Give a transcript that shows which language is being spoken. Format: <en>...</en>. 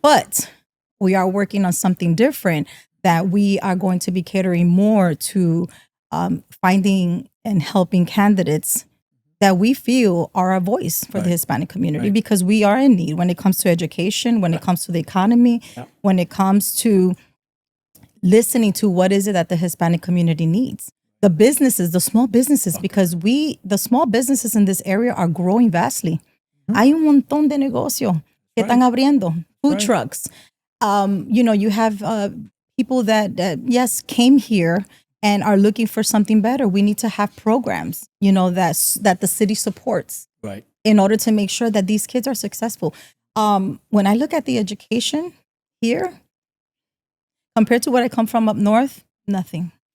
<en>But we are working on something different that we are going to be catering more to finding and helping candidates that we feel are a voice for the Hispanic community because we are in need when it comes to education, when it comes to the economy, when it comes to listening to what is it that the Hispanic community needs. The businesses, the small businesses, because the small businesses in this area are growing vastly.</en> <es>Hay un montón de negocios que están abriendo, food trucks.</es> <en>You have people that, yes, came here and are looking for something better. We need to have programs, that the city supports in order to make sure that these kids are successful. When I look at the education here, compared to what I come from up north, nothing.</en>